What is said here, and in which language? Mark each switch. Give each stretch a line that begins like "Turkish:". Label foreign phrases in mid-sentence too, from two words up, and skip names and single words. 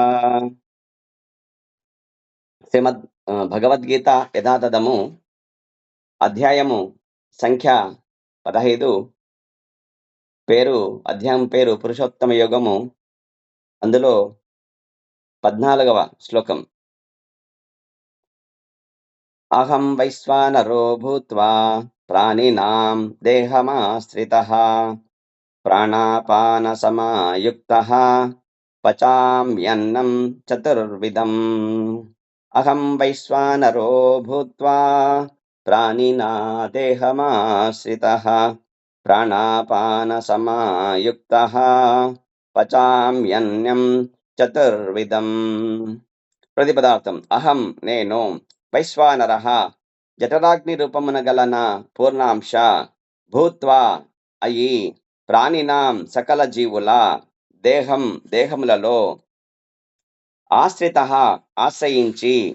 Telugu: శ్రీమద్ భగవద్గీత యథాతథము అధ్యాయము సంఖ్య 15, అధ్యాయం పేరు పురుషోత్తమ యోగము. అందులో 14వ శ్లోకం.
Sanskrit: అహం వైశ్వానరో భూత్వా ప్రాణినాం దేహమాశ్రితః ప్రాణాపాన సమాయుక్తః పచామ్యన్నం చతుర్విధం. అహం వైశ్వానరో భూత్వా ప్రాణినా దేహమాశ్రితః ప్రాణాపాన సమాయుక్తః పచామ్యన్నం చతుర్విధం.
Telugu: ప్రతిపదార్థం: అహం నేను, వైశ్వానరః జఠరాగ్ని రూపమున గలన పూర్ణాంశ, భూత్వా అయి, ప్రాణినాం సకల జీవుల, దేహములలో, ఆశ్రితః ఆశ్రయించి,